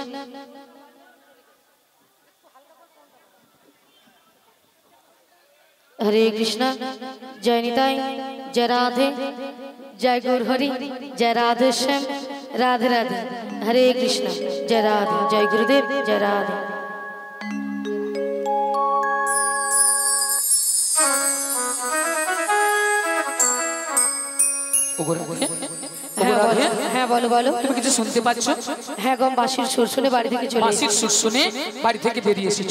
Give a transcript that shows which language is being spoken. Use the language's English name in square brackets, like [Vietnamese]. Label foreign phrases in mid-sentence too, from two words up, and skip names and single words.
[Hindi] हरे कृष्णा जय निताई जय राधे जय गौर हरि जय राधे श्याम राधे राधे। हरे कृष्णा जय राधे जय गुरुदेव जय राधे। [Bangla] হ্যাঁ বলো বলো। তুমি কিছু শুনতে পাচ্ছ? হ্যাঁ গো, বাঁশির সুর শুনে বাড়ি থেকে চলে বাঁশির সুর শুনে বাড়ি থেকে বেরিয়ে এসেছো?